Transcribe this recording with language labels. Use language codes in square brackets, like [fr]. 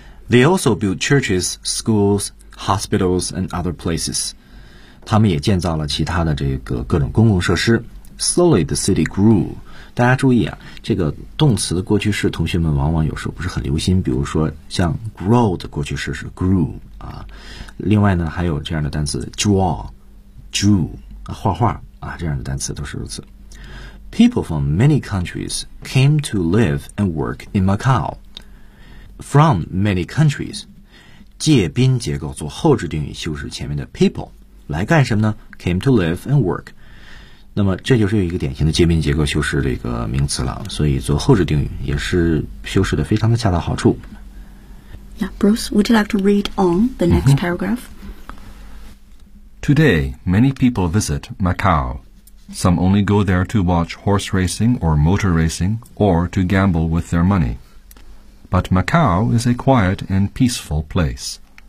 [en] They also built churches, schools, hospitals, and other places. [zh] 他们也建造了其他的这个各种公共设施。 [en] Slowly, the city grew. [zh] 大家注意啊，这个动词的过去式，同学们往往有时候不是很留心。比如说，像 grow 的过去式是 grew 啊。另外呢，还有这样的单词 draw, drew 啊，画画啊，这样的单词都是如此。 [en] People from many countries came to live and work in Macau. From many countries， [zh] 介宾结构做后置定语修饰前面的 people， 来干什么呢？ [en] Came to live and work。 [zh] 那么这就是一个典型的介宾结构修饰的一个名词了，所以做后置定语也是修饰的非常的恰到好处。 [en] Yeah, Bruce, would you like to read on the next paragraph? Today, many people visit Macau. Some only go there to watch horse racing or motor racing or to gamble with their moneyBut Macau is a quiet and peaceful place.